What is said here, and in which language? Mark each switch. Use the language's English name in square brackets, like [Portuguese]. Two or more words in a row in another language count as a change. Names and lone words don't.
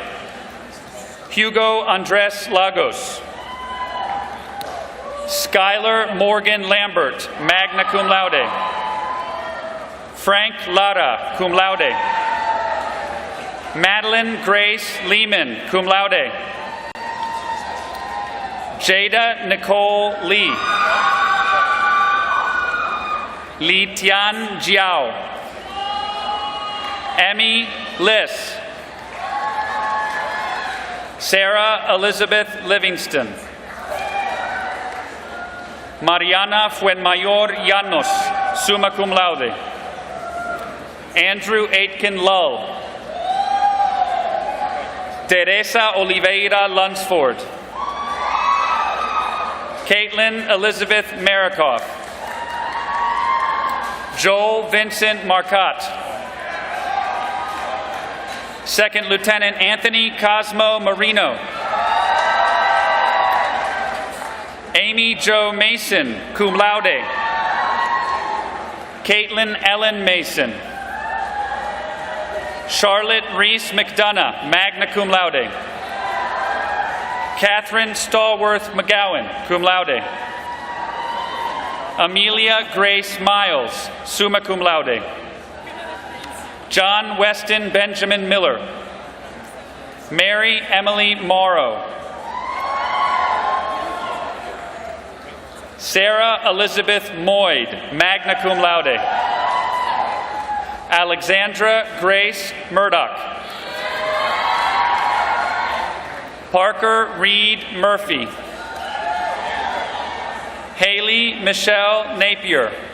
[English] Hugo Andres Lagos. Skylar Morgan Lambert, [Latin] magna cum laude. [English] Frank Lara, [Latin] cum laude. [English] Madeline Grace Lehman, [Latin] cum laude. [English] Jada Nicole Lee. Li Tian Jiao. Emmy Liss. Sarah Elizabeth Livingston. Mariana Fuenmayor Llanos, [Latin] summa cum laude. [English] Andrew Aitken Lull. Teresa Oliveira Lunsford. Caitlin Elizabeth Marikoff. Joel Vincent Marcotte. Second Lieutenant Anthony Cosmo Marino. Amy Jo Mason, [Latin] cum laude. [English] Caitlin Ellen Mason. Charlotte Reese McDonough, [Latin] magna cum laude. [English] Catherine Stallworth McGowan, [Latin] cum laude. [English] Amelia Grace Miles, [Latin] summa cum laude. [English] John Weston Benjamin Miller. Mary Emily Morrow. Sarah Elizabeth Moyd, [Latin] magna cum laude. [English] Alexandra Grace Murdoch. Parker Reed Murphy. Haley Michelle Napier.